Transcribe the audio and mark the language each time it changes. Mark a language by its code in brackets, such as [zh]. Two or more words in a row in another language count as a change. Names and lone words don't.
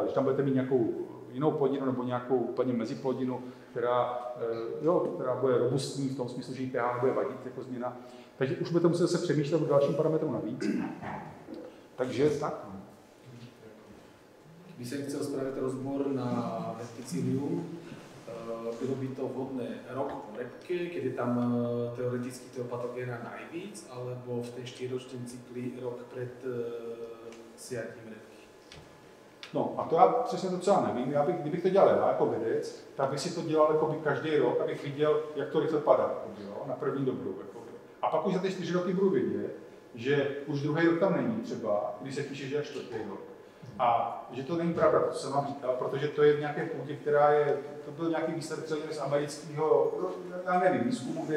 [cs] Když tam budete mít nějakou jinou plodinu nebo nějakou úplně meziplodinu, která bude robustní v tom smyslu, že jí pH nebude vadit jako změna, takže už budete muset zase přemýšlet o dalším parametru navíc. Takže tak. [sk] Když jsem chcel spraviť rozbor na Verticillium, bylo by to vhodné rok po repke, kedy tam teoreticky toho patogéna najvíc, alebo v ten 4-ročnom cykli rok pred siatím repky? [cs] No a to já přesně docela nevím. Kdybych to dělal já jako vědec, tak bych si to dělal jako každý rok, abych viděl, jak to rychle padá na první dobrou. A pak už za ty 4 roky budu vidět, že už druhý rok tam není třeba, když se píše, že je 4. rok. A že to není pravda, to jsem vám říkal, protože to je v nějaké půdě, která je, to byl nějaký výsledek z amerického, já nevím, výzkumu, kde.